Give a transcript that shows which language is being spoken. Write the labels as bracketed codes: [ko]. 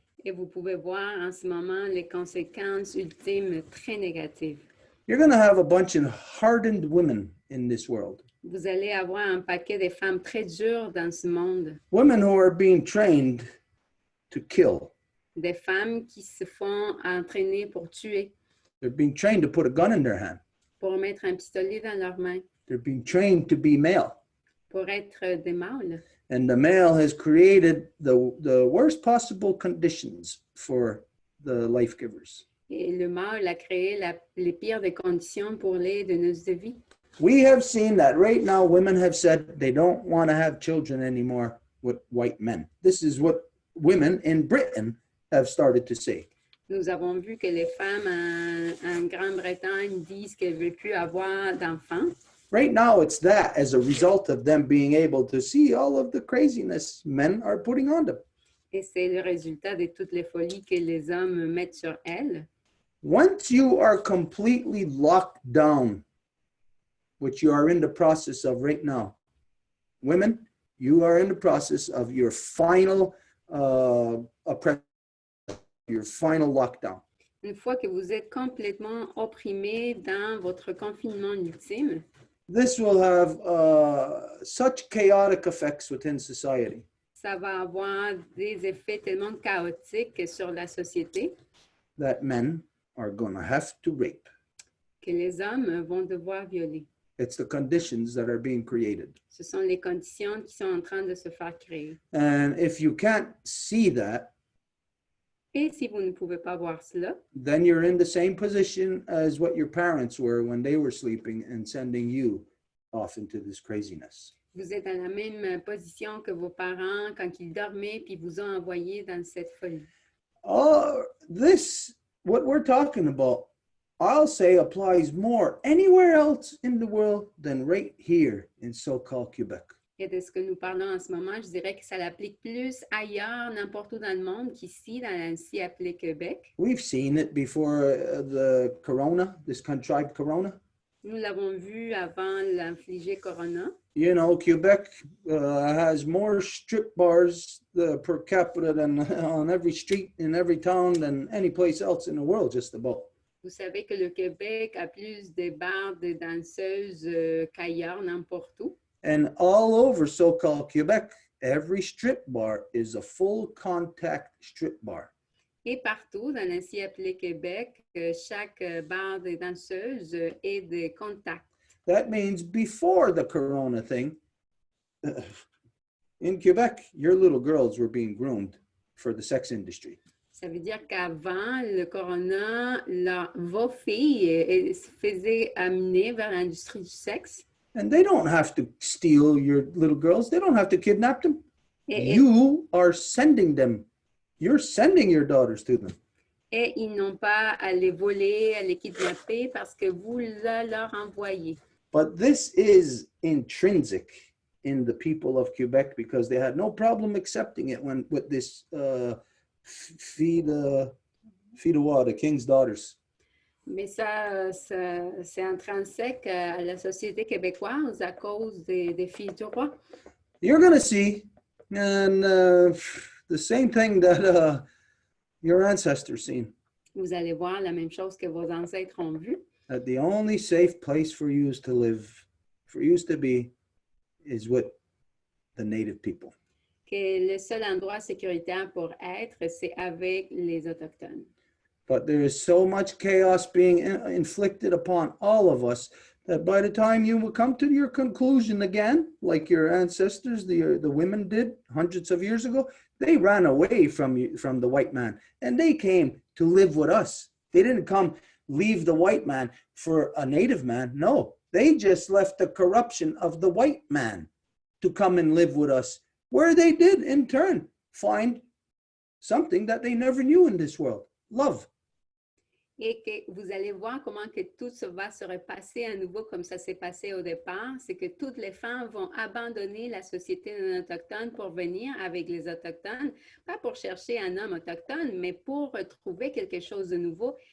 [fr] Et vous pouvez voir en ce moment les conséquences ultimes très négatives. [en] You're going to have a bunch of hardened women in this world. [fr] Vous allez avoir un paquet de femmes très dures dans ce monde. [en] Women who are being trained to kill. [fr] Des femmes qui se font entraîner pour tuer, [en] They're being trained to put a gun in their hand. [fr] pour mettre un pistolet dans leurs mains, [en] They're being trained to be male. [fr] pour être des mâles. [en] And the male has created the worst possible conditions for the life givers. [fr] Et le mâle a créé les pires des conditions pour les donneuses de vie. [en] We have seen that right now women have said they don't want to have children anymore with white men. This is what women in Britain have started to say. [fr] Nous avons vu que les femmes en Grande-Bretagne disent qu'elles ne veulent plus avoir d'enfants. [en] Right now, it's that as a result of them being able to see all of the craziness men are putting on them. [fr] Et c'est le résultat de toutes les folies que les hommes mettent sur elles. [en] Once you are completely locked down, which you are in the process of right now, women, you are in the process of your final your final lockdown. [fr] Une fois que vous êtes complètement opprimés dans votre confinement ultime, [en] This will have such chaotic effects within society. [fr] ça va avoir des effets tellement chaotiques sur la société [en] That men are going to have to rape. [fr] que les hommes vont devoir violer. [en] It's the conditions that are being created. [fr] Ce sont les conditions qui sont en train de se faire créer. [en] And if you can't see that, [fr] Et si vous ne pouvez pas voir cela, [en] then you're in the same position as what your parents were when they were sleeping and sending you off into this craziness. [fr] vous êtes dans la même position que vos parents quand ils dormaient puis vous ont envoyé dans cette folie. [en] Oh, what we're talking about, I'll say applies more anywhere else in the world than right here in so-called Quebec. [fr] Et de ce que nous parlons en ce moment, je dirais que ça l'applique plus ailleurs, n'importe où dans le monde qu'ici, dans l'ainsi appelé Québec. [en] We've seen it before the corona, this contrived corona. [fr] Nous l'avons vu avant l'infligé Corona. [en] You know, Quebec has more strip bars per capita than on every street in every town than any place else in the world, just about. [fr] Vous savez que le Québec a plus de bars de danseuses qu'ailleurs, n'importe où. [en] And all over so-called Quebec, every strip bar is a full contact strip bar. [fr] Et partout, dans l'ainsi appelé Québec, chaque bar de danseuses est de contact. [en] That means before the corona thing, in Quebec, your little girls were being groomed for the sex industry. [fr] Ça veut dire qu'avant le Corona, vos filles se faisaient amener vers l'industrie du sexe. [en] And they don't have to steal your little girls. They don't have to kidnap them. [fr] Et [en] You are sending them. You're sending your daughters to them. [fr] ils n'ont pas à les voler, à les kidnapper parce que vous leur envoyez. [en] But this is intrinsic in the people of Quebec because they had no problem accepting it when with this feed the king's daughters. [fr] Mais ça c'est intrinsèque à la société québécoise à cause des filles du roi. [en] You're going to see, and the same thing that your ancestors seen. [fr] Vous allez voir la même chose que vos ancêtres ont vu. [en] That the only safe place for you to live, for you to be, is with the native people. [fr] Que le seul endroit sécuritaire pour être, c'est avec les Autochtones. [en] But there is so much chaos being inflicted upon all of us that by the time you will come to your conclusion again, like your ancestors, the women did hundreds of years ago, they ran away from the white man and they came to live with us. They didn't come leave the white man for a native man. No, they just left the corruption of the white man to come and live with us, where they did in turn find something that they never knew in this world, love. [fr] Et que vous allez voir comment que tout ça va se repasser à nouveau comme ça s'est passé au départ. C'est que toutes les femmes vont abandonner la société non autochtone pour venir avec les Autochtones, pas pour chercher un homme autochtone, mais pour retrouver quelque chose de nouveau.